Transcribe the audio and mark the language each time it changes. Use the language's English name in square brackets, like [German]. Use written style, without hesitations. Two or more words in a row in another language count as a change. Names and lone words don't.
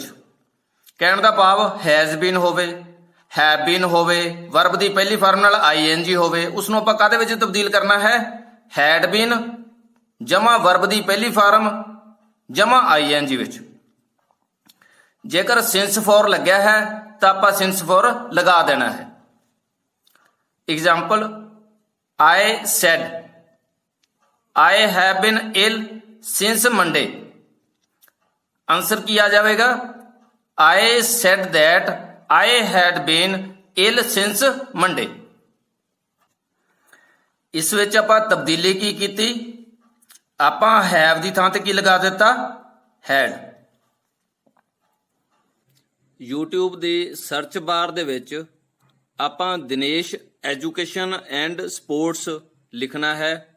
[Punjabi] ਕਹਿਣ ਦਾ ਭਾਵ [English] has been [Punjabi] ਹੋਵੇ, [English] have been [Punjabi] ਹੋਵੇ, ਵਰਬ ਦੀ ਪਹਿਲੀ ਫਾਰਮ ਨਾਲ ਆਈਐਨਜੀ ਹੋਵੇ, ਉਸ ਨੂੰ ਆਪਾਂ ਕਾਹਦੇ ਵਿੱਚ ਤਬਦੀਲ ਕਰਨਾ ਹੈ, [English] had been [Punjabi] ਜਮਾ ਵਰਬ ਦੀ ਪਹਿਲੀ ਫਾਰਮ ਜਮਾ ਆਈਐਨਜੀ ਵਿੱਚ। ਜੇਕਰ [English] since for [Punjabi] ਲੱਗਿਆ ਹੈ ਤਾਂ ਆਪਾਂ [English] since for [Punjabi] ਲਗਾ ਦੇਣਾ ਹੈ। ਐਗਜ਼ਾਮਪਲ, [English] I said I have been ill since Monday। [Punjabi] आंसर ਕੀ ਆ ਜਾਵੇਗਾ, [English] I said that I had been ill since Monday। [Punjabi] ਇਸ ਵਿੱਚ ਆਪਾਂ ਤਬਦੀਲੀ ਕੀ ਕੀਤੀ, ਆਪਾਂ have ਦੀ ਥਾਂ ਤੇ ਕੀ ਲਗਾ ਦਿੱਤਾ, had। YouTube ਦੀ ਸਰਚ ਬਾਰ ਦੇ ਵਿੱਚ ਆਪਾਂ ਦਿਨੇਸ਼ ਐਜੂਕੇਸ਼ਨ ਐਂਡ ਸਪੋਰਟਸ ਲਿਖਣਾ ਹੈ।